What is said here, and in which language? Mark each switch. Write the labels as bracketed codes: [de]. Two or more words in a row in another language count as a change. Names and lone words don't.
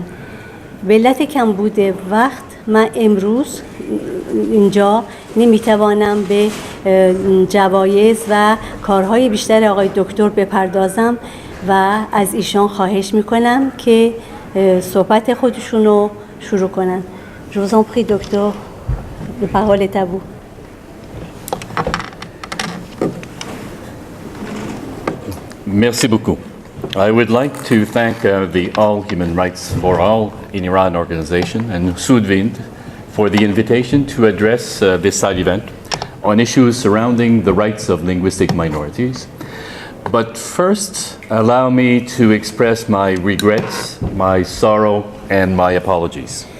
[fa] به علت کمبود وقت من امروز اینجا نمیتوانم به جوایز و کارهای بیشتر آقای دکتر بپردازم و از ایشان خواهش میکنم که صحبت خودشون رو شروع کنن. [fr] Je vous en prie, docteur. La parole est à vous. Merci beaucoup. [en] I would like to thank the All Human Rights for All in Iran organization and Sudvind for the invitation to address this side event on issues surrounding the rights of linguistic minorities. But first, allow me to express my regrets, my sorrow, and my apologies.